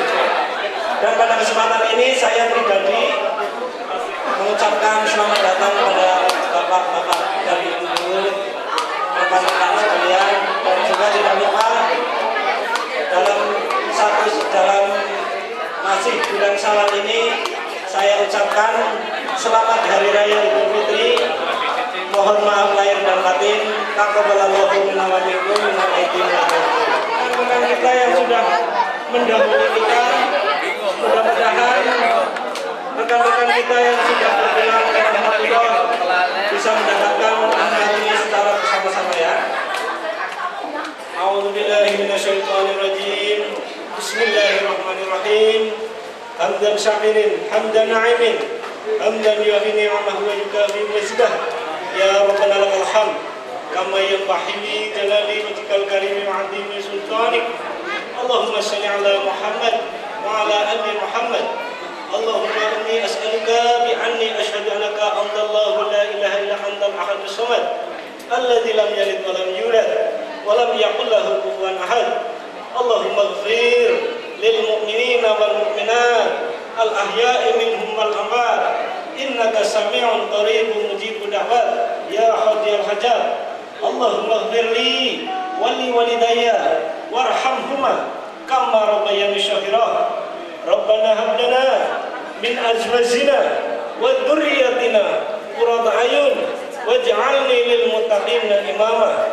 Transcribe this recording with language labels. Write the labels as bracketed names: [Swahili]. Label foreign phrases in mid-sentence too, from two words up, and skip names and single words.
[Indonesian] Dan pada kesempatan ini saya pribadi mengucapkan selamat datang kepada bapak-bapak dan ibu-ibu, rekan-rekan sekalian, dan juga tidak lupa dalam masih bulan Syawal ini saya ucapkan selamat Hari Raya Idul Fitri. Mohon maaf lahir dan batin. [Arabic] تقبل الله منا ومنكم من العائدين والفائزين. [Indonesian] Rekan kita yang sudah mendahului kita, mudah-mudahan rekan-rekan kita yang sudah berpulang ke rahmatullah bisa mendapatkan amal ini secara bersama-sama ya. [Arabic] أعوذ بالله من الشيطان الرجيم. بسم الله الرحمن الرحيم. حمدا شاكرين حمدا ناعمين حمدا يوافي نعمه ويكافئ مزيده. يا ربنا لك الحمد كما ينبغي لجلال وجهك الكريم وعظيم سلطانك. اللهم صل على محمد وعلى آل محمد. اللهم إني أسألك بأني أشهد أنك أنت الله لا إله إلا أنت الأحد الصمد الذي لم يلد ولم يولد ولم يكن له كفوا أحد. اللهم اغفر للمؤمنين والمؤمنات الأحياء منهم والأموات إنك سميع قريب مجيب الدعوات يا قاضي الحاجات. اللهم اغفر لي ولوالدي وارحمهما كما ربياني صغيرا. ربنا هب لنا من أزواجنا وذرياتنا قرة أعين واجعلنا للمتقين إماما.